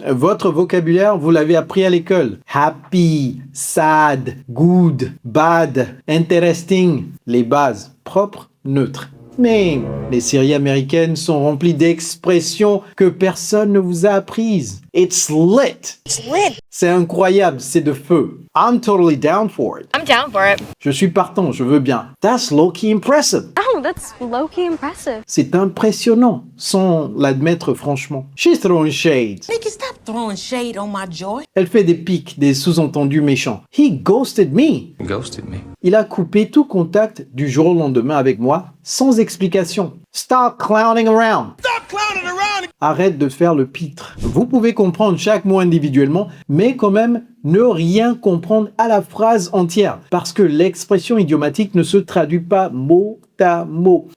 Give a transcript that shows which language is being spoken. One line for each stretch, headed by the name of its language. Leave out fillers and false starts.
French: Votre vocabulaire, vous l'avez appris à l'école.
English: Happy, sad, good, bad, interesting,
French: les bases propres, neutres. Mais les séries américaines sont remplies d'expressions que personne ne vous a apprises.
English: It's lit.
French: C'est incroyable, c'est de feu.
English: I'm totally down for it. I'm down for it.
French: Je suis partant, je veux bien.
English: That's low-key impressive. Oh, that's low-key impressive.
French: C'est impressionnant, sans l'admettre franchement.
English: She's throwing shade. Nigga, stop throwing shade on my joy.
French: Elle fait des pics, des sous-entendus méchants.
English: He ghosted me.
French: Il a coupé tout contact du jour au lendemain avec moi, sans explication.
English: Stop clowning around.
French: Arrête de faire le pitre. Vous pouvez comprendre chaque mot individuellement, mais quand même ne rien comprendre à la phrase entière, parce que l'expression idiomatique ne se traduit pas mot à mot.